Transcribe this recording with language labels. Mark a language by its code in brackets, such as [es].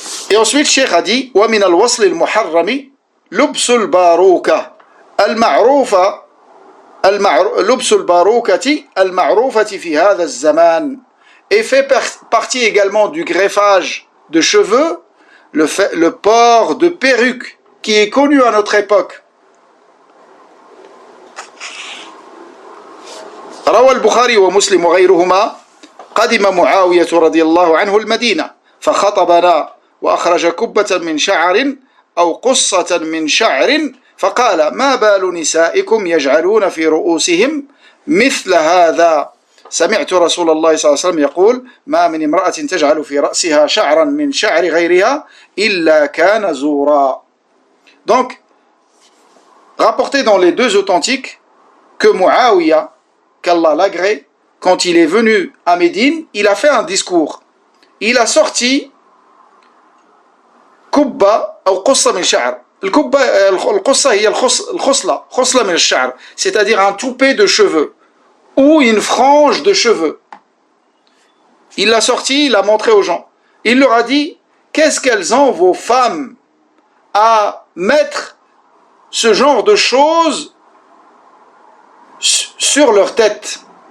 [fr] Et ensuite, Cheikh a dit [ar] wa min al-wasl al-muharrami lubs al-baruka al-ma'rufa لبس الباروكة المعروفة في هذا الزمان, [fr] et fait partie également du greffage de cheveux, le port de perruque qui est connu à notre époque. [ar] روى البخاري ومسلم وغيرهما قدم معاوية رضي الله عنه المدينة فخطبنا وأخرج كبة من شعر أو قصة من شعر فقال ما بال نسائكم يجعلون في رؤوسهم مثل هذا سمعت رسول الله صلى الله عليه وسلم يقول ما من امرأة تجعل في رأسها شعرا من شعر غيرها إلا كان زورا. [fr] Donc, rapporté dans les deux authentiques que Muawiyah, qu'Allah l'agrée, quand il est venu à Médine, il a fait un discours. Il a sorti [ar] كبة أو قصة من شعر. الكبة القصة هي الخصلة من الشعر, [fr] c'est-à-dire un toupet de cheveux ou une frange de cheveux. Il l'a sorti, il l'a montré aux gens. Il leur a dit, qu'est-ce qu'elles ont vos femmes à mettre ce genre de choses sur leur tête.